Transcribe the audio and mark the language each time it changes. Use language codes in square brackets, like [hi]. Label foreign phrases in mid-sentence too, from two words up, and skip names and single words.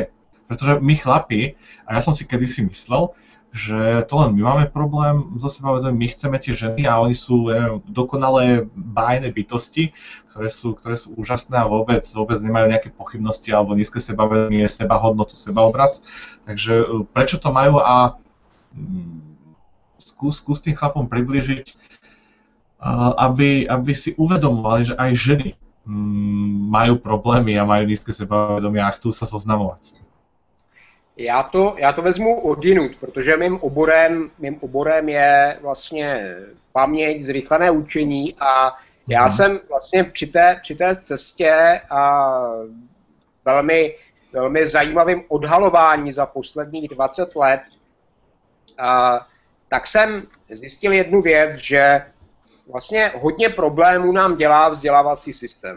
[sk] Pretože my chlapi, a ja som si kedysi myslel, že to len my máme problém so sebavedomím, my chceme tie ženy a oni sú dokonalé bájne bytosti, ktoré sú úžasné a vôbec nemajú nejaké pochybnosti alebo nízke sebavedomie, sebahodnotu, sebaobraz. Takže prečo to majú a skús tým chlapom približiť, aby si uvedomovali, že aj ženy majú problémy a majú nízke sebavedomie a chcú sa zoznamovať. [cs] Já to vezmu odjinud, protože mým oborem je vlastně paměť, zrychlené učení a já jsem vlastně při té cestě a velmi zajímavým odhalování za posledních 20 let, tak jsem zjistil jednu věc, že vlastně hodně problémů nám dělá vzdělávací systém.